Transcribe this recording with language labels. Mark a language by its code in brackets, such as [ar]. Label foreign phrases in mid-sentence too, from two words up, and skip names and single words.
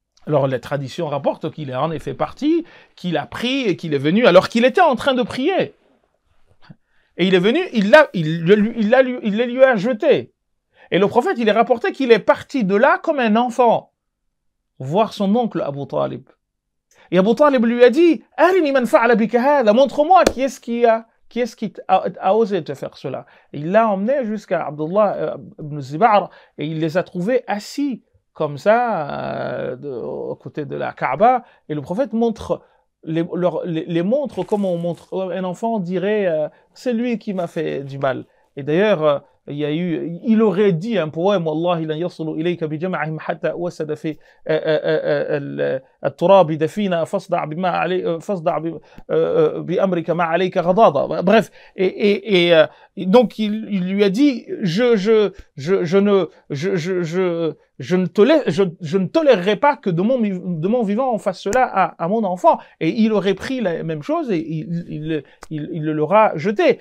[fr] Alors la tradition rapporte qu'il est en effet parti, qu'il a pris et qu'il est venu alors qu'il était en train de prier. Et il est venu, il les lui a jetés. Et le prophète, il est rapporté qu'il est parti de là comme un enfant, voir son oncle Abu Talib. Et Abu Talib lui a dit, [ar] أرني من فعل بك هذا, [fr] montre-moi qui est-ce qui a osé te faire cela. Et il l'a emmené jusqu'à Abdullah ibn Zibar et il les a trouvés assis comme ça, aux côtés de la Kaaba. Et le prophète les montre comme on montre, un enfant dirait, c'est lui qui m'a fait du mal. Et d'ailleurs, il aurait dit un poème, [ar] والله لن يصلوا إليك بجمعهم حتى أوسد في التراب دفينا فاصدع بما عليك فاصدع بأمرك ما عليك غضاضة. [fr] Bref, donc il lui a dit, je ne tolérerai pas que de mon vivant on fasse cela à mon enfant. Et il aurait pris la même chose et il le leur a jeté.